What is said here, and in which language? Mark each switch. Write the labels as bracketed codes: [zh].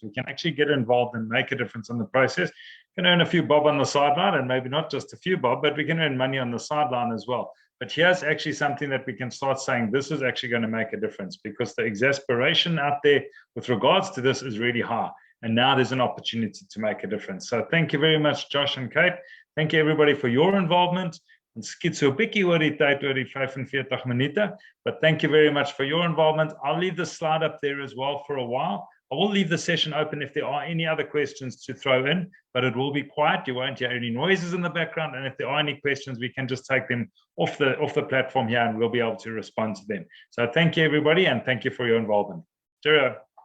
[en] We can actually get involved and make a difference in the process. We can earn a few bob on the sideline, and maybe not just a few bob, but we can earn money on the sideline as well. But here's actually something that we can start saying, this is actually going to make a difference, because the exasperation out there with regards to this is really high. And now there's an opportunity to make a difference. So thank you very much, Josh and Kate. Thank you, everybody, for your involvement. [af] Ons skiet so 'n bietjie oor die tyd, oor die 45 minute. [en] But thank you very much for your involvement. I'll leave the slide up there as well for a while. I will leave the session open if there are any other questions to throw in, but it will be quiet. You won't hear any noises in the background. And if there are any questions, we can just take them off the platform here, and we'll be able to respond to them. So thank you, everybody, and thank you for your involvement. Cheerio.